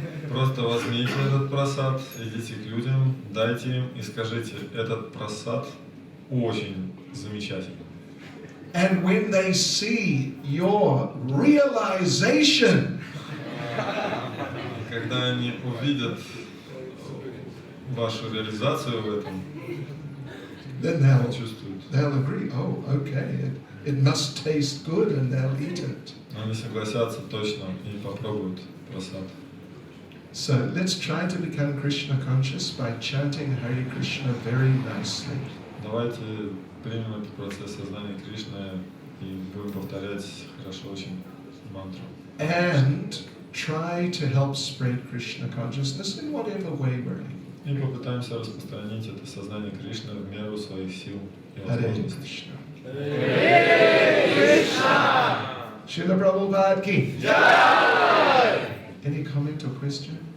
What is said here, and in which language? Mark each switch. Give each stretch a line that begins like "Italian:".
Russian: Просто возьмите этот прасад, идите к людям, дайте им и скажите, этот прасад очень замечательный.
English: And when they see your realization,
Russian: Когда они увидят вашу реализацию в этом,
English: then
Russian: чувствуют,
English: they'll agree, oh, okay, it must taste good, and they'll eat it.
Russian: они согласятся точно и попробуют прасад.
English: So let's try to become Krishna conscious by chanting Hare Krishna very nicely.
Russian: Давайте примем этот процесс сознания Кришны и будем повторять хорошо очень мантру.
English: And try to help spread Krishna consciousness in whatever way we're able.
Russian: И попытаемся распространить это сознание Кришны в меру своих сил и
English: Hare
Russian: возможностей.
English: Krishna. Hare Krishna. Srila Prabhupada ki Jai. Any comment or question?